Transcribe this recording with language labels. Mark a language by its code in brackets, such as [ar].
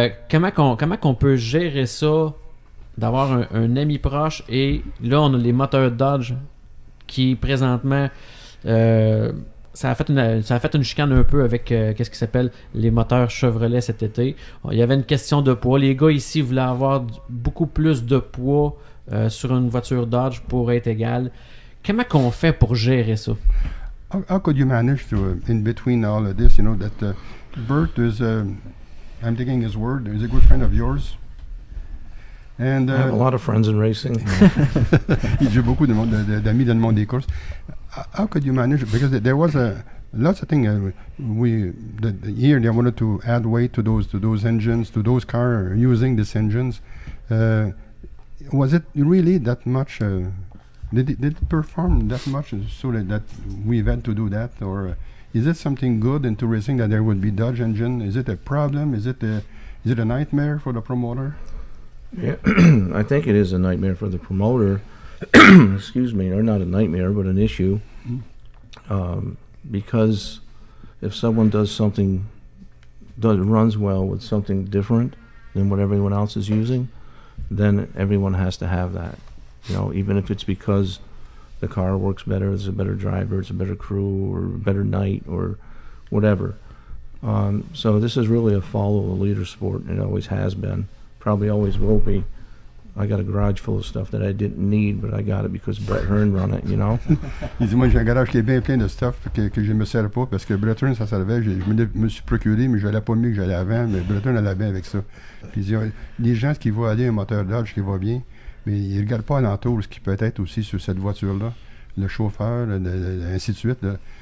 [fr] Comment qu'on peut gérer ça, d'avoir un ami proche, et là, on a les moteurs Dodge qui, présentement, ça a fait une chicane un peu avec qu'est-ce qui s'appelle les moteurs Chevrolet cet été. Il y avait une question de poids. Les gars ici voulaient avoir beaucoup plus de poids sur une voiture Dodge pour être égal. Comment qu'on fait pour gérer ça? [en] How could you manage to, in between all of this, you know, that Bert is, I'm taking his word, is a good friend of yours? And, I have a lot of friends in racing. [fr] J'ai beaucoup d'amis dans le monde des courses. [en] How could you manage it? Because there was lots of things. Here they wanted to add weight to those engines, to those cars using these engines. Was it really that much? Did it perform that much so that we've had to do that, or is it something good into racing that there would be Dodge engine? Is it a problem? Is it a nightmare for the promoter? Yeah, I think it is a nightmare for the promoter. Excuse me, or not a nightmare, but an issue. Because if someone does something, runs well with something different than what everyone else is using, then everyone has to have that. You know, even if it's because the car works better, it's a better driver, it's a better crew, or a better night, or whatever. So this is really a follow the leader sport, and it always has been. Probably always will be. I got a garage full of stuff that I didn't need, but I got it because Brett Hearn run it, you know. [fr] Il dit, moi j'ai un garage qui est bien plein de stuff que je me sers pas parce que Brett Hearn ça servait, je me suis procuré, mais je n'allais pas mieux que j'allais avant, mais Brett Hearn allait bien avec ça. Puis il dit, les gens qui voient aller un moteur Dodge qui va bien, mais ils ne regardent pas alentour ce qui peut être aussi sur cette voiture-là, le chauffeur, ainsi de suite. Là.